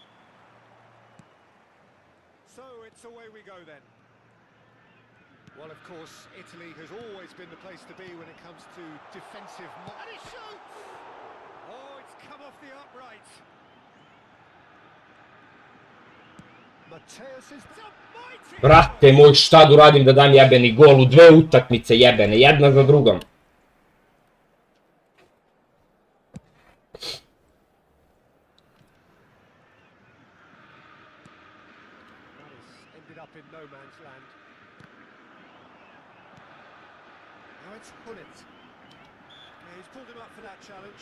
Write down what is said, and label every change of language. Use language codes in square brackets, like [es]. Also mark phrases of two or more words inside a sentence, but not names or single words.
[en] So it's away we go then. Well, of course, Italy has always been the place to be when it comes to defensive... And he shoots! Oh, it's come off the upright. Mateus is a mighty... [bs] Brate moj, šta da uradim da dam jebeni gol u 2 utakmice jebene, jedna za drugom. [en] Ended up in no man's land. Now it's Hullet. Yeah, he's pulled him up for that challenge.